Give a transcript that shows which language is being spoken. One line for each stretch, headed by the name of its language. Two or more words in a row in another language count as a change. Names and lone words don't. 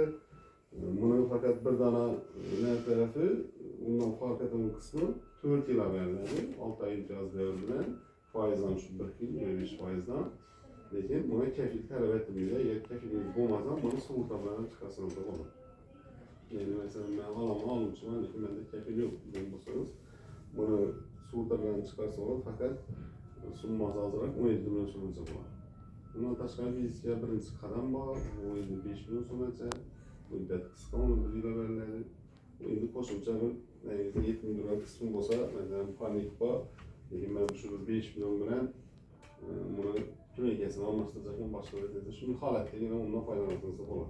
Uzbek: Buni faqat bir dona tarafi, undan farq etadigan qismi 4 yil beriladi, 6 oy imtiyoz bilan, foizdan shu 1 yil, 5%dan. Lekin buna kafil talab etilmaydi. Agar kafilingiz bo'lmasa, buni sug'urta bilan chiqarsangiz bo'ladi.
Turkish: Yani mesela ben almışım,
Uzbek: lekin menda kafil yo'q degan bo'lsangiz, buni sug'urta bilan chiqarsangiz faqat summasi ozroq 17 million so'mgacha bo'ladi. Bundan tashqari bizga birinchi qadam bor, bu endi 5 million so'mgacha, muddat qisqa, uni 1 yil beriladi. Endi qo'shimcha bir 7 million qismi bo'lsa, masalan, panik bor, lekin men shu 5 million bilan buni kim egasini almashtirsak, boshqa bir shunday holatdagina undan foydalansangiz bo'ladi.